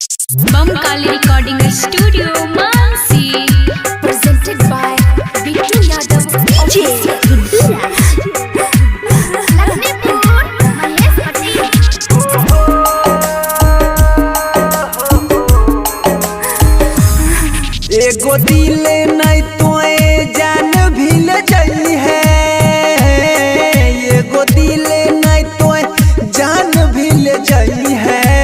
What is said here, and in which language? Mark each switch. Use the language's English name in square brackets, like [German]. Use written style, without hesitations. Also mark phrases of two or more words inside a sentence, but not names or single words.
[English] Bamkali Recording Studio, Mansi. Presented by Bittu Yadav DJ Guduraj. Lakshmipur, Mahesh Patel. [Bhojpuri] एगो दिल नहीं तोए जान भी ले जाई है। एगो दिल नहीं तोए जान भी ले जाई है।